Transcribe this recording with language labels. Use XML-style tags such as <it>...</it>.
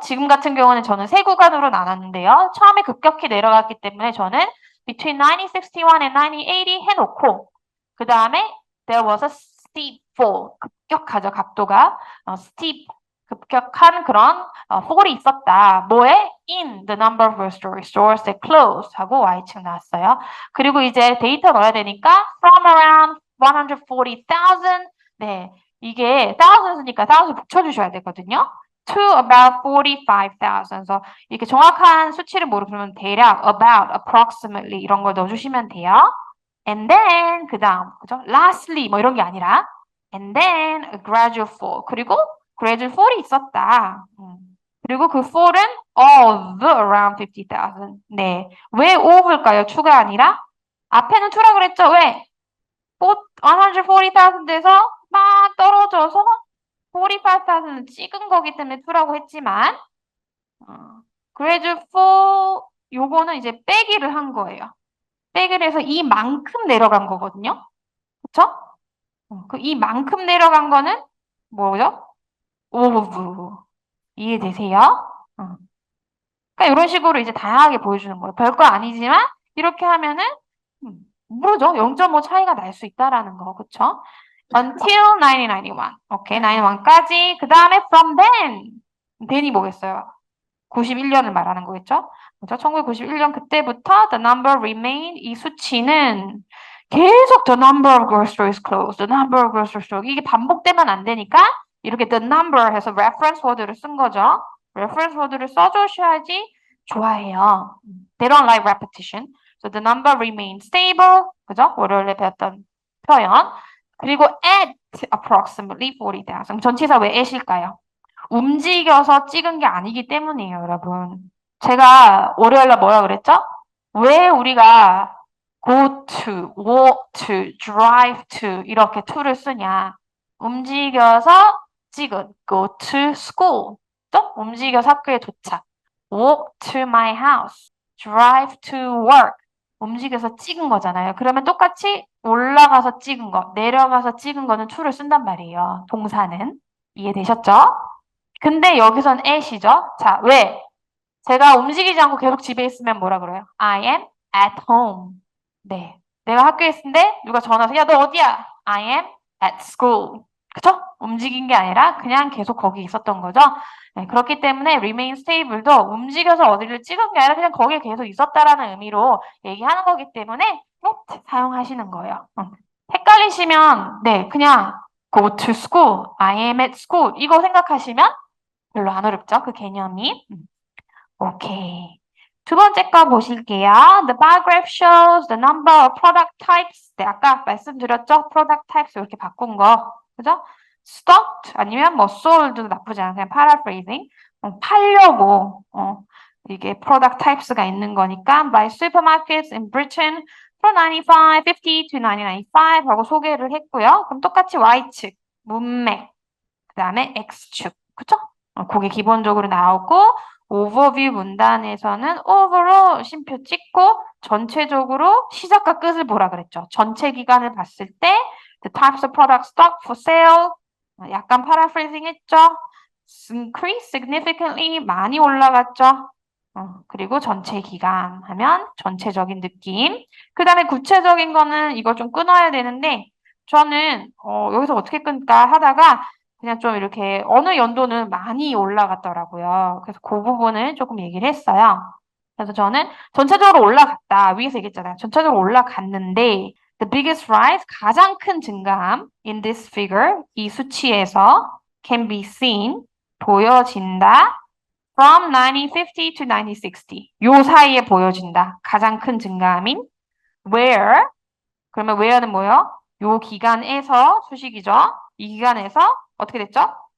<ko>지금 같은 경우는 저는 세 구간으로 나눴는데요. 처음에 급격히 내려갔기 때문에 저는</ko> <en>between 1961 and 1980</en> <ko>해놓고 그 다음에</ko> <en>there was a steep fall.</en> <ko>급격하죠. 각도가 steep. 급격한 그런 fall이 있었다. 뭐에?</ko> <en>in the number of grocery stores that closed</en> <ko>하고 Y축 나왔어요. 그리고 이제 데이터 넣어야 되니까</ko> <en>from around 140,000</en> <ko>네. 이게 thousands니까 thousand 붙여주셔야 되거든요.</ko> <en>to about 45,000.</en> <ko>그래서 이렇게 정확한 수치를 모르면 대략 about, approximately 이런 걸 넣어주시면 돼요. And then 그 다음 그죠?</ko> <en>Lastly</en> <ko>뭐 이런 게 아니라</ko> <en>and then a gradual fall.</en> <ko>그리고 gradual fall이 있었다. 그리고 그 fall은</ko> <en>of around 50,000.</en> <ko>네. 왜 over일까요? 추가 아니라? 앞에는 2라 그랬죠? 왜? 140,000에서 막 떨어져서 45,000을 찍은 거기 때문에 2라고 했지만 gradual fall 요거는 이제 빼기를 한 거예요. 빼기를 해서 이만큼 내려간 거거든요. 그쵸? 그 이만큼 내려간 거는 뭐죠? 오브. 이해되세요? 그러니까 이런 식으로 이제 다양하게 보여주는 거예요. 별거 아니지만 이렇게 하면은 모르죠. 0.5 차이가 날 수 있다라는 거, 그쵸?</ko> <en>Until 1991.</en> <ko>오케이, 91까지.</ko> <en>그 다음에 from then.</en> <ko>then이 뭐겠어요? 91년을 말하는 거겠죠? 그죠? 1991년 그때부터</ko> <en>the number remained</en> <ko>이 수치는 계속</ko> <en>the number of grocery stores closed, the number of grocery stores</en> <ko>이게 반복되면 안 되니까 이렇게</ko> <en>the number 해서 reference word를 쓴 거죠.</en> <ko>reference word를 써주셔야지 좋아해요.</ko> <en>They don't like repetition. So the number remained stable.</en> <ko>그죠? 월요일에 배웠던 표현. 그리고</ko> <en>at approximately 40,000.</en> <ko>전치사 왜 at일까요? 움직여서 찍은 게 아니기 때문이에요, 여러분. 제가 월요일날 뭐라 그랬죠? 왜 우리가</ko> <en>go to, walk to, drive to</en> <ko>이렇게 to를 쓰냐? 움직여서 찍은</ko> <en>go to school.</en> <ko>또 움직여서 학교에 도착.</ko> <en>walk to my house. drive to work.</en> <ko>움직여서 찍은 거잖아요. 그러면 똑같이 올라가서 찍은 거, 내려가서 찍은 거는 to를 쓴단 말이에요. 동사는. 이해되셨죠? 근데 여기선 at이죠? 자, 왜? 제가 움직이지 않고 계속 집에 있으면 뭐라 그래요?</ko> <en>I am at home.</en> <ko>네. 내가 학교에 있는데 누가 전화해서 야, 너 어디야?</ko> <en>I am at school. 그쵸?</en> <ko>움직인 게 아니라 그냥 계속 거기 있었던 거죠. 네, 그렇기 때문에 remain stable도 움직여서 어디를 찍은 게 아니라 그냥 거기에 계속 있었다라는 의미로 얘기하는 거기 때문에 at 사용하시는 거예요. 헷갈리시면 네, 그냥</ko> <en>go to school, I am at school</en> <ko>이거 생각하시면 별로 안 어렵죠? 그 개념이. 오케이. 두 번째 거 보실게요.</ko> <en>The bar graph shows the number of product types.</en> <ko>네, 아까 말씀드렸죠? product types 이렇게 바꾼 거. 그죠? stocked 아니면 뭐 sold도 나쁘지 않아요. 그냥 paraphrasing. 팔려고. 이게 product types가 있는 거니까</ko> <en>by supermarkets in Britain from 1950 to 1995</en> <ko>하고 소개를 했고요. 그럼 똑같이 Y축, 문맥, 그 다음에 X축. 그쵸? 그게 기본적으로 나오고 오버뷰 문단에서는 overall 쉼표 찍고 전체적으로 시작과 끝을 보라 그랬죠. 전체 기간을 봤을 때</ko> <en>the types of products stock for sale</en> <ko>약간 paraphrasing 했죠. increase significantly 많이 올라갔죠. 그리고 전체 기간 하면 전체적인 느낌. 그 다음에 구체적인 거는 이거 좀 끊어야 되는데 저는 여기서 어떻게 끊을까 하다가 그냥 좀 이렇게 어느 연도는 많이 올라갔더라고요. 그래서 그 부분을 조금 얘기를 했어요. 그래서 저는 전체적으로 올라갔다. 위에서 얘기했잖아요. 전체적으로 올라갔는데</ko> <en>the biggest rise,</en> <ko>가장 큰 증가함</ko> <en>in this figure,</en> <ko>이 수치에서</ko> <en>can be seen,</en> <ko>보여진다.</ko> <en>from 1950 to 1960.</en> <ko>요 사이에 보여진다. 가장 큰 증가함인 where, 그러면 where는 뭐예요? 요 기간에서 수식이죠. 이 기간에서 어떻게 됐죠?</ko>